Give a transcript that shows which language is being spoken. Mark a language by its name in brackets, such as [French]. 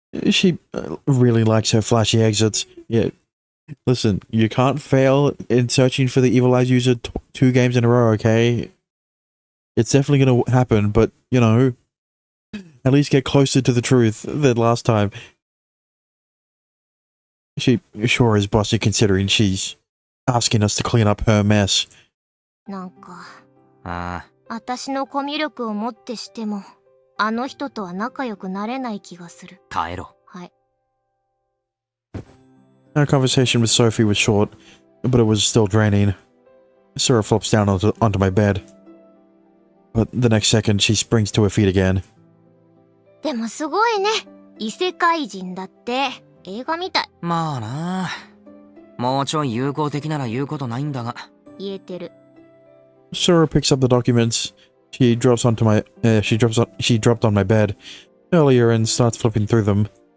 [English] She really likes her flashy exits. Yeah, listen, you can't fail in searching for the Evil Eyes user 2 games in a row, okay? It's definitely gonna happen, but, you know, at least get closer to the truth than last time. She sure is bossy considering she's asking us to clean up her mess. [Japanese] なんか、ああ。私のコミュ力をもってしても、あの人とは仲良くなれない気がする。耐えろ。はい。 [English] Our conversation with Sophie was short, but it was still draining. Sarah flops down onto my bed. But the next second, she springs to her feet again. [Japanese] でもすごいね。異世界人だって。映画みたい。まあな。もうちょい友好的なら言うことないんだが。言えてる。 [English] Sarah picks up the documents. She dropped on my bed earlier and starts flipping through them.